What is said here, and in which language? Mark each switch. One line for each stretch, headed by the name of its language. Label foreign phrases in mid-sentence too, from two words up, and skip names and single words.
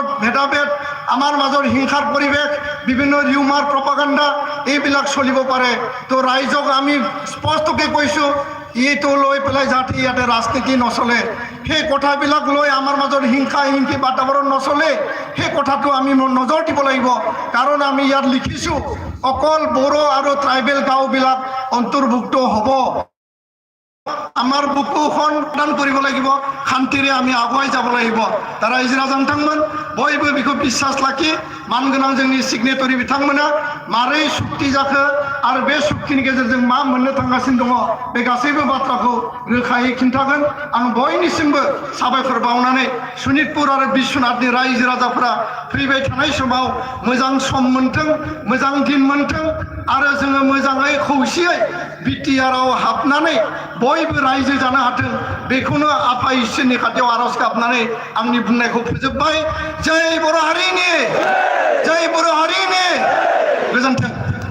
Assamese: ভেদাভেদ আমাৰ মাজত হিংসাৰ পৰিৱেশ বিভিন্ন ৰিউমাৰ প্ৰপাগাণ্ডা এইবিলাক চলিব পাৰে তো ৰাইজক আমি স্পষ্টকৈ কৈছোঁ এইটো লৈ পেলাই যাতে ইয়াতে ৰাজনীতি নচলে সেই কথাবিলাক লৈ আমাৰ মাজত হিংসা হিংসি বাতাবৰণ নচলে সেই কথাটো আমি নজৰ দিব লাগিব কাৰণ আমি ইয়াত লিখিছোঁ অকল বড়ো আৰু ট্ৰাইবেল গাঁওবিলাক অন্তৰ্ভুক্ত হ'ব আমাৰ বুকুখন দান কৰিব লাগিব শান্তিৰে আমি আগুৱাই যাব লাগিব
Bodo: दा रायजो राजा नोंथांमोन बयबो बेखौ बिसास लाखि मानगोनां जोंनि सिगनेटरि बिथांमोना मारै सुक्ति जाखो आरो बे सुक्तिनि गेजेरजों मा मोननो थांगासिनो दङ बे गासैबो बाथ्राखौ रोखायै खिन्थागोन आं बयनिसिमबो साबायखर बावनानै सनितपुर आरो बिश्वनाथनि रायजो राजाफोरा फैबाय थानाय समाव मोजां सम मोनथों मोजां दिन मोनथों आरो जोङो मोजाङै खौसेयै बिटिआरआव हाबनानै बयबो रायजो जानो हाथों बेखौनो आफा इसोरनि खाथियाव आरज गाबनानै आंनि बुंनायखौ फोजोबबाय जय बर' हारिनि गोजोन्थों।